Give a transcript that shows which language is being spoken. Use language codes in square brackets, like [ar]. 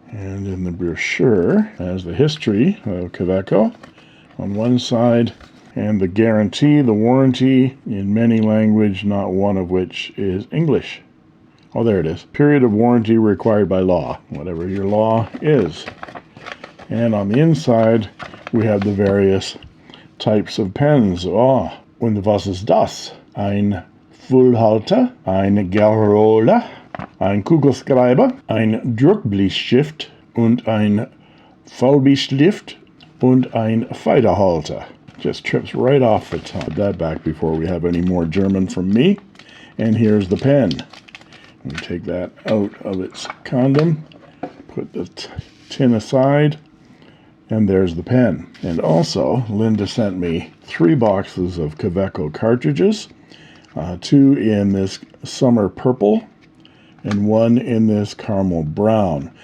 [en] And in the brochure has the history of Kaweco on one side, and the guarantee, the warranty, in many languages, not one of which is English. Oh, there it is. Period of warranty required by law, whatever your law is. And on the inside, we have the various types of pens. [de] Oh, und was ist das? Ein Füllhalter, ein Gerrola, ein Kugelschreiber, ein Druckbleistift und ein Farbenstift und ein Federhalter. [en] Just trips right off the top. Put that back before we have any more German from me. And here's the pen. We take that out of its condom, put the tin aside, and there's the pen. And also, Linda sent me 3 boxes of Kaweco cartridges, 2 in this summer purple, and 1 in this caramel brown.